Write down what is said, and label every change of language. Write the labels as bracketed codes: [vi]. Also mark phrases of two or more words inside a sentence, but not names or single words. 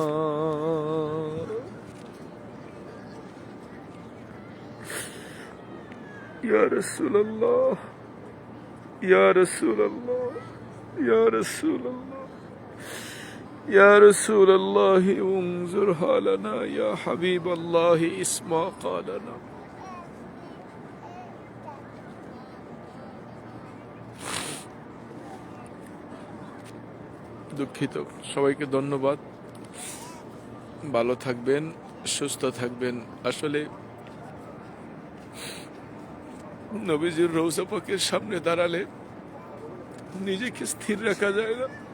[ar] یا رسول اللہ، یا رسول اللہ، یا رسول اللہ، یا رسول اللہ انظر حالنا، یا حبیب اللہ اسمع قالنا۔ [bn] দুঃখিত, সবাইকে ধন্যবাদ। ভালো থাকবেন, সুস্থ থাকবেন। আসলে নবীজির রওজা পাকের সামনে দাঁড়ালে নিজেকে স্থির রাখা যায় না।